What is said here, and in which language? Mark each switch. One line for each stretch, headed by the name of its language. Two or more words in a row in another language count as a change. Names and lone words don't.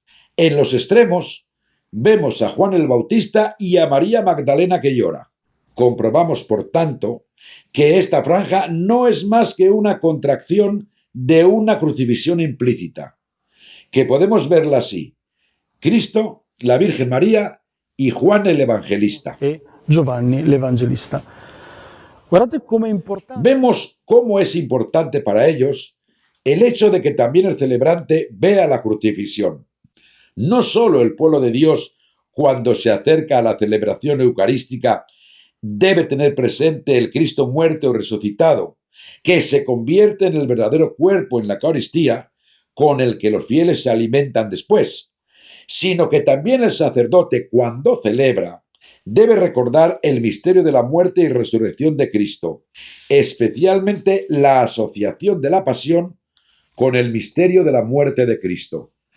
Spanish: En los extremos vemos a Juan el Bautista y a María Magdalena que llora. Comprobamos, por tanto, que esta franja no es más que una contracción de una crucifixión implícita, que podemos verla así: Cristo, la Virgen María y Juan el Evangelista.
Italian: E Giovanni l'Evangelista.
Spanish: Guardate cómo es importante. Vemos cómo es importante para ellos el hecho de que también el celebrante vea la crucifixión. No solo el pueblo de Dios, cuando se acerca a la celebración eucarística, debe tener presente el Cristo muerto y resucitado, que se convierte en el verdadero cuerpo en la Eucaristía, con el que los fieles se alimentan después, sino que también el sacerdote, cuando celebra, debe recordar el misterio de la muerte y resurrección de Cristo, especialmente la asociación de la pasión con el misterio de la muerte de Cristo.